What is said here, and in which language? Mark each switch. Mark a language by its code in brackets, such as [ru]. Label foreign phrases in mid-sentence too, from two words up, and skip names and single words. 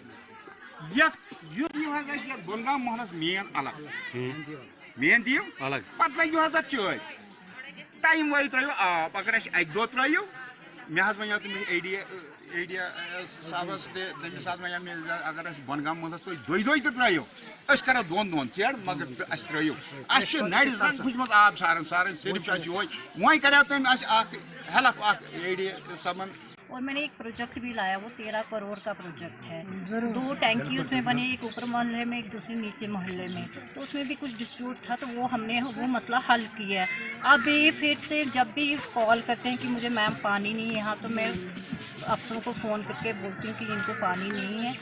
[ks] یتھ بۄنگام محلس مین الگ مین دیو الگ پتہٕ لگیو حظ اتھ چٲے ٹایم وٲلۍ ترٲیِو آب اگر اَسہِ اکہِ دۄہ ترٲیِو مےٚ حظ وَنیو تٔمِس ایڈیا صاحبس تٔمِس حظ وَنیو مےٚ اگر اَسہِ بۄنگام محلس تُہۍ دۄیہِ تہِ ترٲیِو أسۍ کرو دۄن ژیڑ مگر اَسہِ ترٲیِو اَسہِ چھِ نرِ زن پھٕچمٕژ آب سارن صرف چھُ اَسہِ یِہوے وۄنۍ کریو تٔمۍ اَسہِ اکھ ہیلپ اکھ ایڈیا صاحبن۔ [ur] اور میں نے ایک پروجیکٹ بھی لایا، وہ 13 کروڑ کا پروجیکٹ ہے، 2 ٹینکی اس میں بنے، ایک اوپر محلے میں ایک دوسری نیچے محلے میں، تو اس میں بھی کچھ ڈسپیوٹ تھا تو وہ ہم نے وہ مسئلہ حل کیا ہے۔ اب یہ پھر سے جب بھی کال کرتے ہیں کہ مجھے میم پانی نہیں ہے یہاں، تو میں افسروں کو فون کر کے بولتی ہوں کہ ان کو پانی نہیں ہے۔